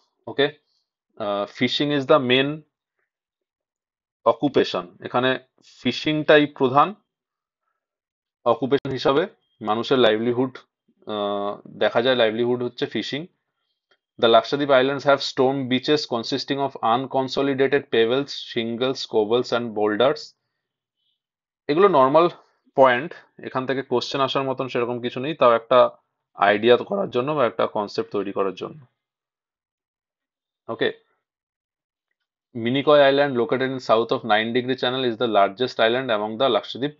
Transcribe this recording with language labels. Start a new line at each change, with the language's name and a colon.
English: Okay. Fishing is the main occupation.
Bangla: এখানে ফিশিংটাই প্রধান occupation হিসাবে মানুষের লাইভলিহুড দেখা যায়, লাইভলিহুড হচ্ছে fishing.
English: The Lakshadweep Islands have stone beaches consisting of unconsolidated pebbles, shingles, cobbles and boulders.
Bangla: এগুলো নর্মাল পয়েন্ট, এখান থেকে কোশ্চেন আসার মতন সেরকম কিছু নেই, তাও একটা আইডিয়া করার জন্য বা একটা কনসেপ্ট তৈরি করার জন্য। ওকে।
English: Minicoy island located in south of 9 degree channel is the largest island among the Lakshadweep.